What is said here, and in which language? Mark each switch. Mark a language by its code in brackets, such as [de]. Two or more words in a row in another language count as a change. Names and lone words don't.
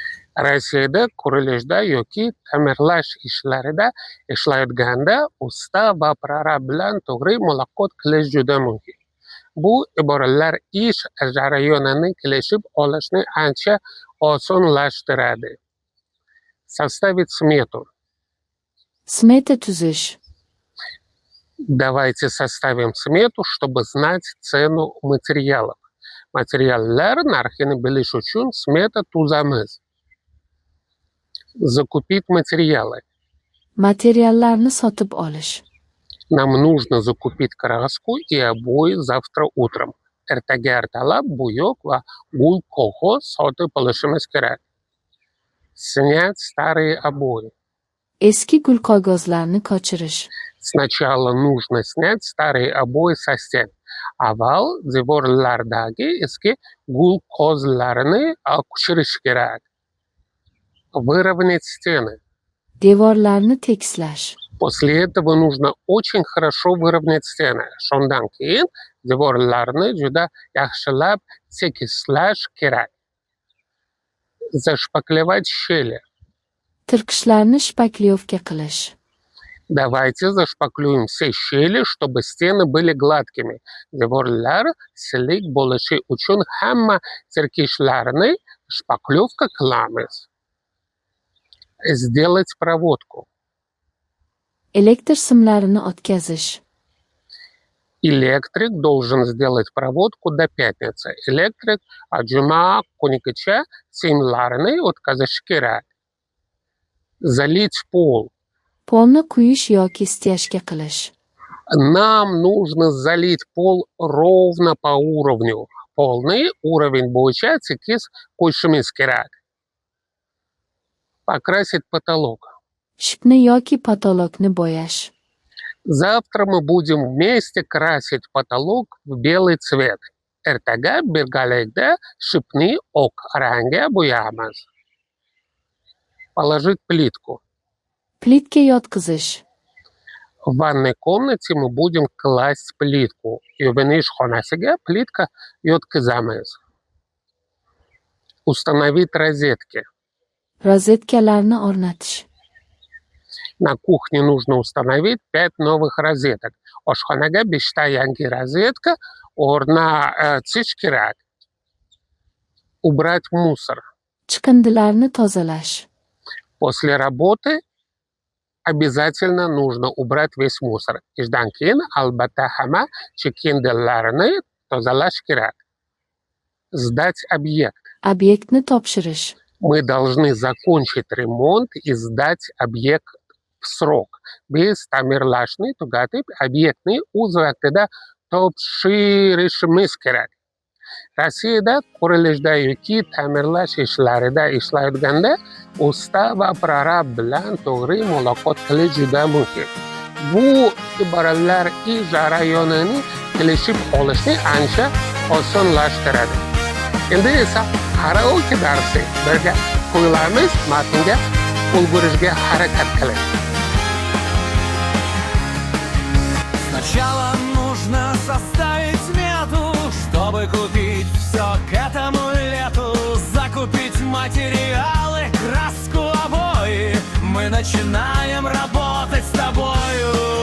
[uz] Rossiyada qurilishda yoki ta'mirlash ishlarida ishlayotganda usta va prorab bilan to'g'ri muloqot qilish juda muhim. Bu iboralar ish jarayonini kelishib olishni ancha osonlashtiradi. [ru] Составить смету. [uz] Smeta tuzish. [ru] Давайте составим смету, чтобы знать цену материалов. [uz] Materiallar narxini bilish uchun smeta tuzamiz. [ru] Закупить материалы. [uz] Materiallarni sotib olish. [ru] Нам нужно закупить краску и обои завтра утром. [uz] Ertaga ertalab bo'yoq va gul qog'oz sotib olishimiz kerak. [ru] Снять старые обои. [uz] Eski gul qog'ozlarni ko'chirish. [ru] Sначала нужно снять старые обои со стен. [uz] Avval devorlardagi eski gul qog'ozlarni ko'chirish kerak. [ru] Выровнять стены. [uz] Devorlarni tekislash. [ru] После этого нужно очень хорошо выровнять стены. [uz] Shundan keyin devorlarni juda yaxshilab tekislash kerak. [ru] Зашпаклевать щели. [uz] Tirqishlarni shpaklyovka qilish. [ru] Давайте зашпаклюем все щели, чтобы стены были гладкими. [uz] Devorlar silik bo'lishi uchun hamma tirqishlarni shpaklyovka qilamiz. [ru] Сделать проводку. [uz] Elektr simlarini o'tkazish. [ru] Электрик должен сделать проводку до пятницы. [uz] Электрик juma kunigacha simlarni o'tkazishi kerak. [ru] Залить пол. [uz] Polni quyish yoki stяжка qilish. [ru] Нам нужно залить пол ровно по уровню. Полный уровень [uz] bo'yicha tekis qo'yishimiz kerak. [ru] Покрасить потолок. [uz] Shikni yoki patolokni bo'yash. [ru] Завтра мы будем вместе красить потолок в белый цвет. [uz] Ertaga birgalikda shipni oq rangga bo'yaymiz. [ru] Положить плитку. [uz] Plitka yotqizish. [ru] В ванной комнате мы будем класть плитку. [uz] Yuvinish xonasiga plitka yotqizamiz. [ru] Установить розетки. [uz] Rozetkalarni o'rnatish. [ru] На кухне нужно установить 5 новых розеток. [uz] Oshxonaga 5 ta yangi rozetka o'rnatish kerak. [ru] Убрать мусор. [uz] Chiqindilarni tozalash. [ru] После работы обязательно нужно убрать весь мусор. [uz] Ishdan keyin albatta hamma chiqindilarni tozalash kerak. [ru] Сдать объект. [uz] Obyektni topshirish. [ru] Мы должны закончить ремонт и сдать объект в срок. [uz] Biz ta'mirlashni tugatib, obyektni o'z vaqtida topshirishimiz kerak. Rossiyada qurilishda yoki ta'mirlash ishlarida ishlayotganda usta va prorab bilan to'g'ri muloqot qilish juda muhim. Bu iboralar ish jarayonini kelishib olishni ancha osonlashtiradi. Endi esa karaoke darsi birga qo'yilamiz, matnga ulgurishga harakat qiling. [ru] Сначала нужно составить смету, чтобы купить все к этому лету. Закупить материалы, краску, обои. Мы начинаем работать с тобою.